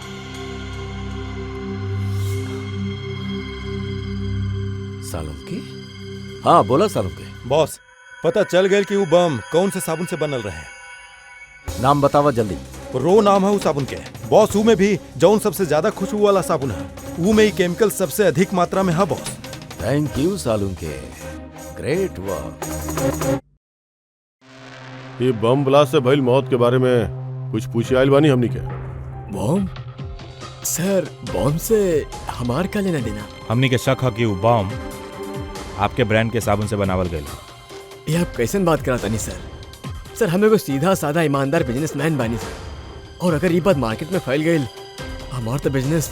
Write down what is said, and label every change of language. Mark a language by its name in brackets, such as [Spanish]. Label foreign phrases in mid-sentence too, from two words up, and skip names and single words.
[Bhojpuri] सालुंके? हाँ बोला सालुंके। बॉस, पता चल गया कि वो बम कौन से साबुन से बनल रहे। नाम बतावा जल्दी। रो नाम है वो साबुन के। बॉस, ऊ में भी जौन सबसे ज्यादा खुशबू वाला साबुन है, ऊ में ही केमिकल सबसे अधिक मात्रा में है बॉस। [English] thank you Salunke, great work. [Bhojpuri] ये बम ब्लास्ट से भइल मौत के बारे में कुछ पूछे आइल बानी हमनी के? बॉम्ब? सर, बॉम्ब से हमार का लेना देना? हमनी के शक है कि वो बॉम्ब आपके ब्रांड के साबुन से बनावल गए। ये आप कैसन बात कराता नहीं सर? सर, हमें को सीधा साधा ईमानदार बिजनेसमैन बानी सर, और अगर ये बात मार्केट में फैल गई हमार तो बिजनेस।